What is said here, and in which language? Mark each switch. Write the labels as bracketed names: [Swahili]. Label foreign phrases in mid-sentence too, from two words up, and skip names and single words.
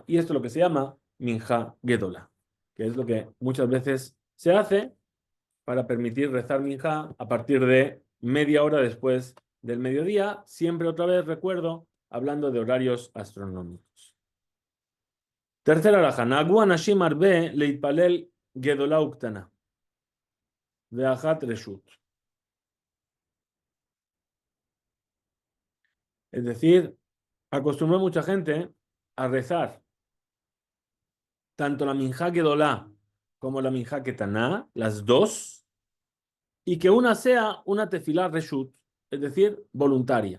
[Spanish] Y esto es lo que se llama Minjá Gedola, que es lo que muchas veces se hace para permitir rezar Minjá a partir de media hora después del mediodía. Siempre otra vez recuerdo, hablando de horarios astronómicos. [Hebrew] Tercera alhaja, נהגו אנשים הרבה להתפלל גדולה וקטנה. ואחת רשות. [Spanish] Es decir, acostumbró mucha gente a rezar tanto la Minjá Gedolá como la minja ketaná, las dos, y que una sea una [Hebrew] תפילה רשות, [Spanish] es decir, voluntaria.